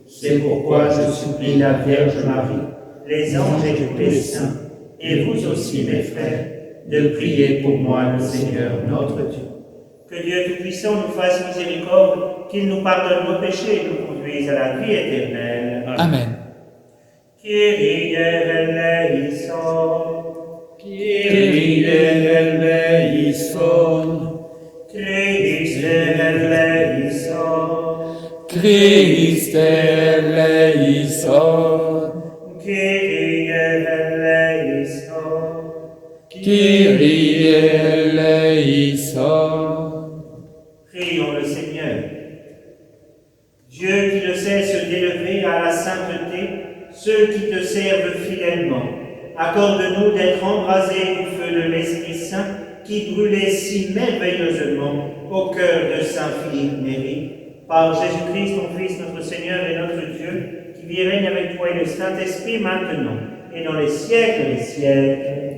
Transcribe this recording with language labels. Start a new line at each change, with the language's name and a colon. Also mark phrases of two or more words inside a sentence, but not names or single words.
French: C'est pourquoi je supplie la Vierge Marie, les anges et tous les saints, et vous aussi mes frères, de prier pour moi le Seigneur notre Dieu. Que Dieu Tout-Puissant nous fasse miséricorde, qu'il nous pardonne nos péchés et nous conduise à la vie éternelle. Amen.
Greek: Κύριε ἐλέησον, Κύριε ἐλέησον, Χριστὲ ἐλέησον, Χριστὲ ἐλέησον, Κύριε ἐλέησον, Κύριε ἐλέησον.
French: Prions le Seigneur. Dieu qui ne cesse d'élever à la sainteté ceux qui te servent fidèlement, accorde-nous d'être embrasés du feu de l'Esprit Saint qui brûlait si merveilleusement au cœur de Saint Philippe Néri, par Jésus-Christ, ton Fils, notre Seigneur et notre Dieu, qui vit et règne avec toi et le Saint-Esprit maintenant et dans les siècles des siècles.